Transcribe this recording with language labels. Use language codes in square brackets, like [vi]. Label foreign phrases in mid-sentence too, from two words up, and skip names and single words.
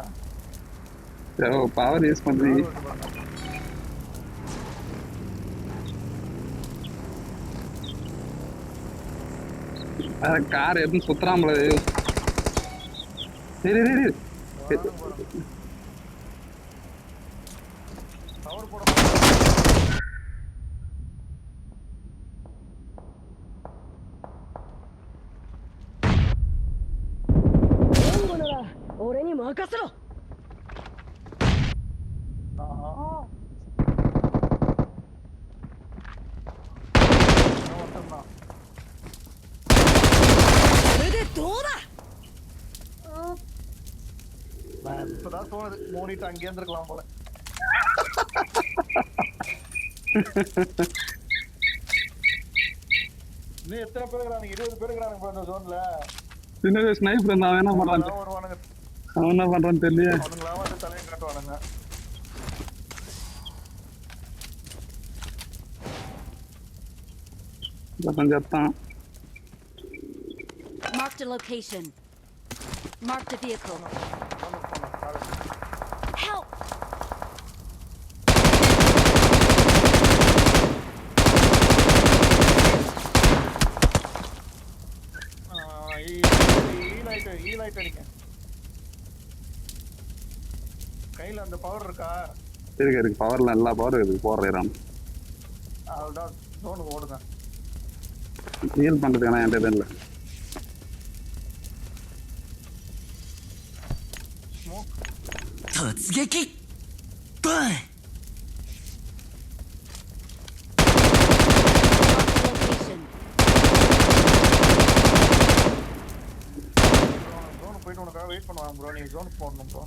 [en] power use [ta] பண்றீங்க கார் எதுவும் சுத்தராமல சரி பவர் போட [ja] 俺に任せろ。これでどうだ。 [ta] நான் இப்பதான் தோணுது மூடிட்டு அங்கே இருந்திருக்கலாம் போல. இன்னும் எத்தனை பேர் இருக்கிறாங்க? 20 பேர் இருக்கிறாங்க இந்த ஜோன்ல. சின்ன ஸ்னைப்பர் இருந்தான் என்ன பண்றான் வருவானுங்க. அவன் என்ன பண்றான்னு தெரியல அவனுங்களா வந்து தலையை காட்டுவானுங்க. கொஞ்சம் [en] Marked a location. Marked a vehicle. Help! [ta] ஈலைட் அடிங்க. கையில அந்த பவர் இருக்கா? இருக்கு பவர்ல எல்லா பவரும் இருக்கு போடுறேன் அதுதான் ஜோனுக்கு ஓடுங்க. ஹீல் பண்றதுக்கு என்கிட்ட இல்லை ஸ்மோக் [ja] 突撃バン [en] Location. [ta] ஜோனுக்கு போயிட்டு உனக்காக வெயிட் பண்ணுவாங்க ப்ரோ. நீ ஜோனுக்கு போடணும் ப்ரோ.